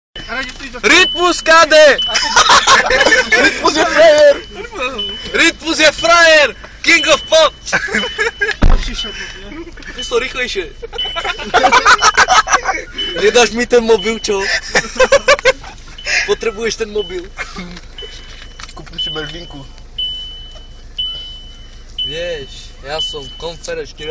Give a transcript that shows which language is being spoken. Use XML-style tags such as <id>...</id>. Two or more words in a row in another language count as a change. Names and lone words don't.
<sk>Rytmus kade! Rytmus je frajer! Rytmus je frajer!</sk> <en>King of pop!</en> <sk>Ty to rýchlejšie. Nedáš mi ten mobil, čo? Potrebuješ ten mobil. Kúpil si mežlinku. Vieš, ja som konferenčný</sk>